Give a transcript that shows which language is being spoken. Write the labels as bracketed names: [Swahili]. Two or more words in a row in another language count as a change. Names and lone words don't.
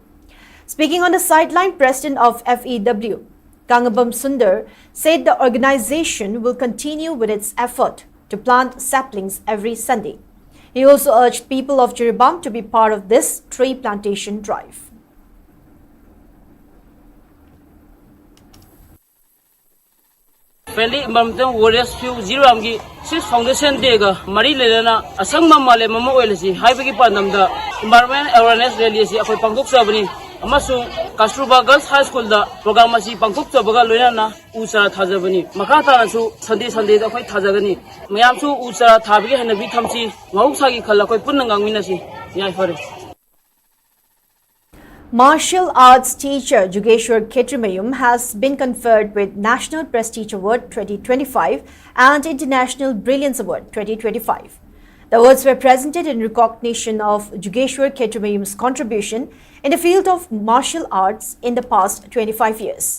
[English] Speaking on the sideline, President of FEW, Kangabam Sundar, said the organization will continue with its effort to plant saplings every Sunday. He also urged people of Jirbam to be part of this tree plantation drive. [Manipuri] Friendly Environmental Warriors Few Jiram gi 6 Foundation Day ga mari lelana asang mamale mama oilasi haibagi pandamda [English] environment awareness rally [Manipuri] si akoi pangkok sabani amasung Kasturba Girls High School da program asi pangkok sabaga loinana usara thajabani makata nasu Sunday da akoi thajagani mayam su usara thabigi hanabi thamsi ngausa gi khalla koi punna ngangminasi yai fare. [English] Martial arts teacher Jugeshwar Ketrimayum has been conferred with National Prestige Award 2025 and International Brilliance Award 2025. The awards were presented in recognition of Jugeshwar Ketrimayum's contribution in the field of martial arts in the past 25 years.